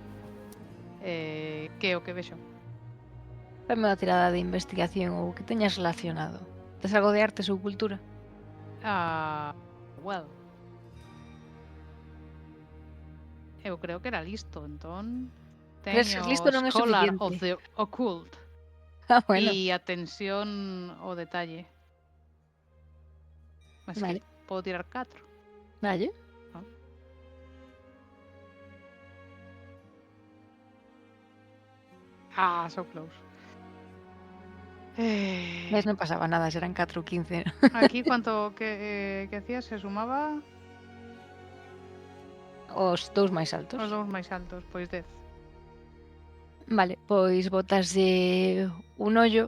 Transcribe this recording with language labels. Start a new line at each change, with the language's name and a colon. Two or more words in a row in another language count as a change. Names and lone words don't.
Galician: Que é o que vexo? Fame unha tirada de investigación ou que teñas relacionado. Tes algo de artes ou cultura? Well. Eu creo que era listo, entón... Crees Teño listo non é Scholar suficiente. of the Occult Bueno, e atención ao detalle. Mas Vale. que podo tirar 4. vale.
English: So close.
Galician: Ves, non pasaba nada, serán 4 ou 15.
Spanish: Aquí cuánto que hacía se sumaba
Galician: Os dous máis altos. os dous máis altos, pois 10. Vale, pois botaslle un ollo.